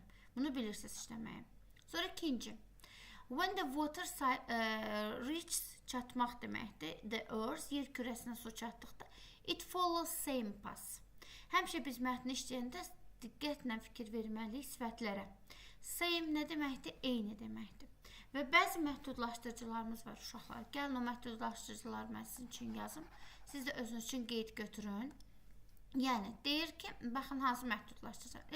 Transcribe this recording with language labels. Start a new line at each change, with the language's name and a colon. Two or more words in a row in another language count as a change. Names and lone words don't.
Azerbaijani: Bunu bilirsiniz işləməyi. Sonra ikinci.
English: When the water reaches,
Azerbaijani: çatmaq deməkdir.
English: The earth,
Azerbaijani: yer kürəsinə su çatdıqda.
English: It follows same path.
Azerbaijani: Həmişə biz mətni işləyəndə diqqətlə fikir verməliyik sifətlərə. Same nə deməkdir? Eyni deməkdir. Və bəzi məhdudlaşdırıcılarımız var uşaqlar. Gəlin o məhdudlaşdırıcıları mən sizin üçün yazım. Siz də özünüz üçün qeyd götürün. Yəni, deyir ki, baxın hansı məhdudlaşdırıcılar.